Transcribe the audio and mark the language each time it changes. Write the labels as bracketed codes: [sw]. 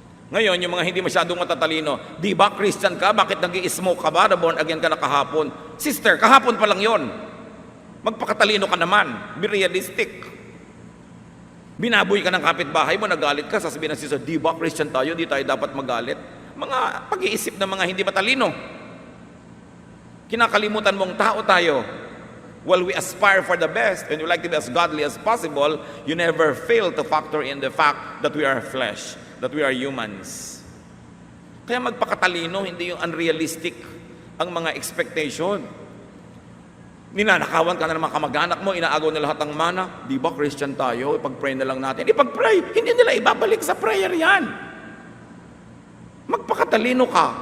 [tl] Ngayon, yung mga hindi masyadong matatalino, di ba Christian ka, bakit nag-i-smoke ka ba, born again ka na kahapon? Sister, kahapon pa lang yon. Magpakatalino ka naman. [en] Be realistic. [tl] Binaboy ka ng kapitbahay mo, nagalit ka, sasabihin ng sister, di ba Christian tayo, di tayo dapat magalit? Mga pag-iisip ng mga hindi matalino. Kinakalimutan mong tao tayo. [en] While we aspire for the best and we like to be as godly as possible, you never fail to factor in the fact that we are flesh, that we are humans. [tl] Kaya magpakatalino, hindi yung unrealistic ang mga expectation. Ninanakawan ka na ng mga kamag-anak mo, inaagaw na lahat ng mana. Di ba Christian tayo? Ipag-pray na lang natin. Ipag-pray, hindi nila ibabalik sa prayer yan. Magpakatalino ka.